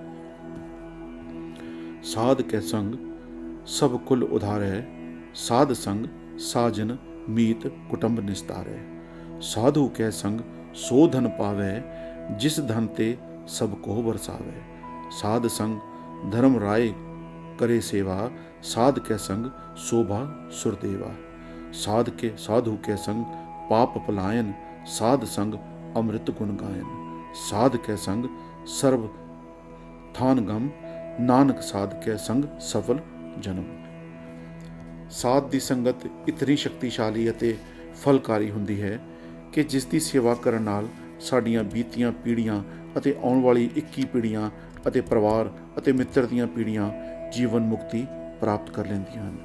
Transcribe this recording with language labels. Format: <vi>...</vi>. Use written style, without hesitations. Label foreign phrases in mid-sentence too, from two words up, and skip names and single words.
<pa>ਸਾਧ ਕੈ ਸੰਗ ਸਭ ਕੁਲ ਉਧਾਰੈ, ਸਾਧ ਸੰਗ ਸਾਜਨ ਮੀਤ ਕੁਟੁੰਬ ਨਿਸਤਾਰੈ। ਸਾਧੂ ਕੈ ਸੰਗ ਸੋ ਧਨ ਪਾਵੈ, ਜਿਸ ਧਨ ਤੇ ਸਭ ਕੋ ਵਰਸਾਵੈ। ਸਾਧ ਸੰਗ ਧਰਮ ਰਾਏ ਕਰੇ ਸੇਵਾ, ਸਾਧ ਕੇ ਸੰਗ ਸੋਭਾ ਸੁਰਦੇਵਾ। ਸਾਧੂ ਕੇ ਸੰਗ ਪਾਪ ਪਲਾਇਨ, ਸਾਧ ਸੰਗ ਅੰਮ੍ਰਿਤ ਗੁਣ ਗਾਇਨ। ਸਾਧ ਕੇ ਸੰਗ ਸਰਬ ਥਾਨ ਗੰਮ, ਨਾਨਕ ਸਾਧ ਕੇ ਸੰਗ ਸਫਲ ਜਨਮ। ਸਾਧ ਦੀ ਸੰਗਤ ਇਤਨੀ ਸ਼ਕਤੀਸ਼ਾਲੀ ਅਤੇ ਫਲਕਾਰੀ ਹੁੰਦੀ ਹੈ ਕਿ ਜਿਸ ਦੀ ਸੇਵਾ ਕਰਨ ਨਾਲ ਸਾਡੀਆਂ ਬੀਤੀਆਂ ਪੀੜ੍ਹੀਆਂ ਅਤੇ ਆਉਣ ਵਾਲੀ 21 ਪੀੜ੍ਹੀਆਂ ਅਤੇ ਪਰਿਵਾਰ ਅਤੇ ਮਿੱਤਰ ਦੀਆਂ ਪੀੜ੍ਹੀਆਂ ਜੀਵਨ ਮੁਕਤੀ ਪ੍ਰਾਪਤ ਕਰ ਲੈਂਦੀਆਂ ਹਨ।</pa>